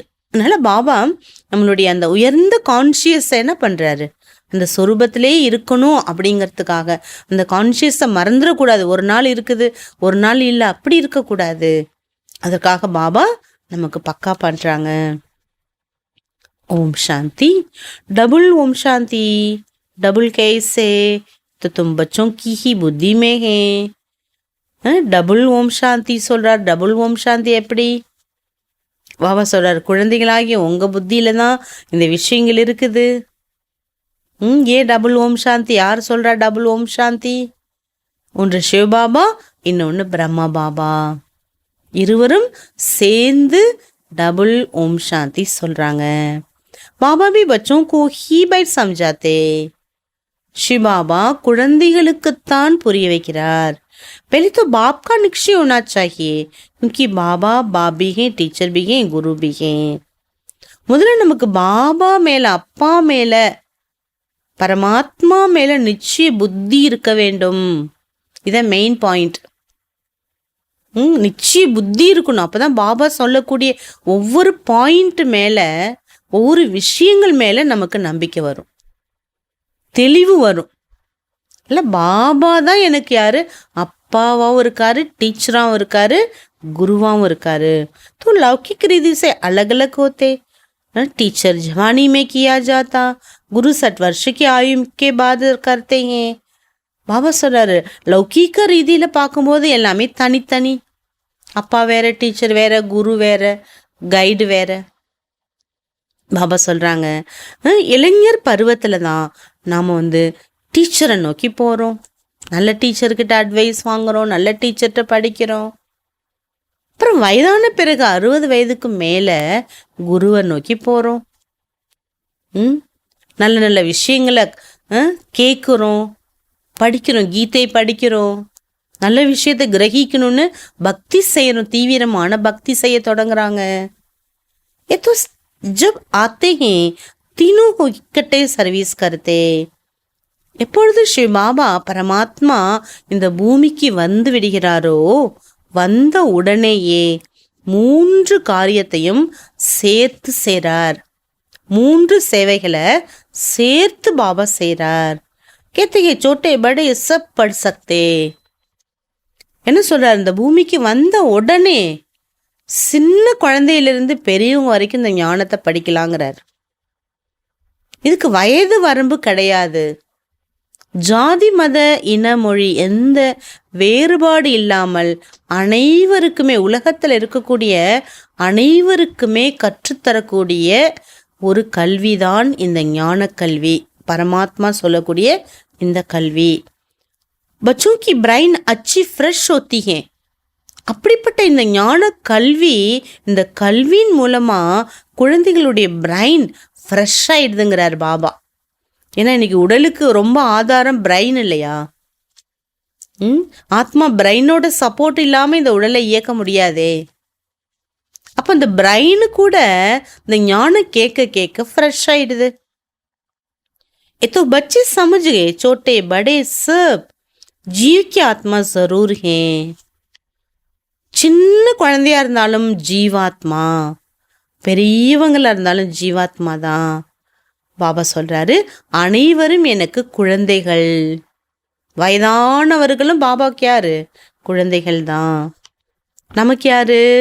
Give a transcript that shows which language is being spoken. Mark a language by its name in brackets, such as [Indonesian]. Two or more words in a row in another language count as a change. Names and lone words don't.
[Tamil] அதனால பாபா நம்மளுடைய அந்த உயர்ந்த கான்ஷியஸை என்ன பண்ணுறாரு? அந்த சொரூபத்திலே இருக்கணும் அப்படிங்கிறதுக்காக அந்த கான்ஷியஸை மறந்துடக்கூடாது. ஒரு நாள் இருக்குது, ஒரு நாள் இல்லை, அப்படி இருக்கக்கூடாது. அதற்காக பாபா நமக்கு பக்கா பண்ணுறாங்க. [Hindi] ओम शांति. डबल ओम शांति. डबल कैसे? तो तुम बच्चों की ही बुद्धि में है. [Tamil] டபுள் [Hindi] ओम शांति [Tamil] சொல்றார். டபுள் [Hindi] ओम शांति [Tamil] எப்படி? பாபா சொல்றார், குழந்தைகளாகிய உங்க புத்தியில தான் இந்த விஷயங்கள் இருக்குது. ஏன் டபுள் [Hindi] ओम शांति? [Tamil] யார் சொல்றா டபுள் [Hindi] ओम शांति? [Tamil] ஒன்று சிவபாபா, இன்னொன்று பிரம்மா பாபா, இருவரும் சேர்ந்து டபுள் [Hindi] ओम शांति [Tamil] சொல்றாங்க. [Hindi] பாபா भी बच्चों को ही बैठ समझाते. [Tamil] शिवबाबा குழந்தைகளுக்குத்தான் புரிய வைக்கிறார். [Hindi] पहले तो बाप का निश्चय होना चाहिए, क्योंकि बाबा बाप भी हैं, टीचर भी हैं, गुरु भी हैं. [Tamil] முதல்ல நமக்கு பாபா மேல, அப்பா மேல, பரமாத்மா மேல நிச்சய புத்தி இருக்க வேண்டும். இதான் [English] main point. [Tamil] நிச்சய புத்தி இருக்கணும். அப்பதான் பாபா சொல்லக்கூடிய ஒவ்வொரு பாயிண்ட் மேல, ஒவ்வொரு விஷயங்கள் மேல நமக்கு நம்பிக்கை வரும், தெளிவு வரும். இல்லை, பாபா தான் எனக்கு யாரு? அப்பாவாகவும் இருக்காரு, டீச்சராகவும் இருக்காரு, குருவாகவும் இருக்காரு. [Hindi] तो लौकिक रीति से अलग अलग होते. टीचर जवानी में किया जाता, गुरु 60 वर्ष की आयु के बाद करते हैं. [Tamil] பாபா சொல்றாரு, லௌகீக ரீதியில பார்க்கும்போது எல்லாமே தனித்தனி. அப்பா வேற, டீச்சர் வேற, குரு வேற, கைடு வேற. பாபா சொல்கிறாங்க, இளைஞர் பருவத்தில் தான் நாம் டீச்சரை நோக்கி போகிறோம், நல்ல டீச்சர்கிட்ட அட்வைஸ் வாங்குகிறோம், நல்ல டீச்சர்கிட்ட படிக்கிறோம். அப்புறம் வயதான பிறகு 60 வயதுக்கு மேலே குருவை நோக்கி போகிறோம். நல்ல நல்ல விஷயங்களை கேட்குறோம், படிக்கிறோம், கீதை படிக்கிறோம், நல்ல விஷயத்தை கிரகிக்கணும்னு பக்தி செய்யணும், தீவிரமான பக்தி செய்ய தொடங்குறாங்க. [Hindi] ஏதோ जब आते हैं तीनों को इकट्ठे सर्विस करते. [Tamil] எப்பொழுது ஸ்ரீ பாபா பரமாத்மா இந்த பூமிக்கு வந்து விடுகிறாரோ, வந்த உடனேயே 3 காரியத்தையும் சேர்த்து செய்றார். 3 சேவைகளை சேர்த்து பாபா செய்றார். [Hindi] कहते हैं छोटे बड़े सब पढ़ सकते. [Tamil] என்ன சொல்றார், இந்த பூமிக்கு வந்த உடனே சின்ன குழந்தையிலிருந்து பெரியவங்க வரைக்கும் இந்த ஞானத்தை படிக்கலாங்கிறார். இதுக்கு வயது வரம்பு கிடையாது. ஜாதி, மத, இன, மொழி எந்த வேறுபாடு இல்லாமல் அனைவருக்குமே, உலகத்தில் இருக்கக்கூடிய அனைவருக்குமே கற்றுத்தரக்கூடிய ஒரு கல்விதான் இந்த ஞான கல்வி, பரமாத்மா சொல்லக்கூடிய இந்த கல்வி. [Hindi] बच्चों की ब्रेन अच्छी फ्रेश होती है. [Tamil] அப்படிப்பட்ட இந்த ஞான கல்வி, இந்த கல்வியின் மூலமா குழந்தைகளுடைய [English] brain fresh [Tamil] ஆயிடுதுங்கிறார் பாபா. ஏன்னா இன்னைக்கு உடலுக்கு ரொம்ப ஆதாரம் பிரைன் இல்லையா? ஆத்மா பிரைனோட சப்போர்ட் இல்லாம இந்த உடலை இயக்க முடியாதே. அப்ப இந்த பிரைனு கூட இந்த ஞானம் கேட்க கேட்க ஃப்ரெஷ் ஆயிடுது. [Hindi] तो बच्चे समझ गए छोटे बड़े सब जीव की आत्मा जरूर है. [Tamil] சின்ன குழந்தையா இருந்தாலும் ஜீவாத்மா, பெரியவங்களா இருந்தாலும் ஜீவாத்மா தான். பாபா சொல்றாரு, அனைவரும் எனக்கு குழந்தைகள். வயதானவர்களும் பாபாவுக்கு யாரு? குழந்தைகள் தான். நமக்கு யாரு?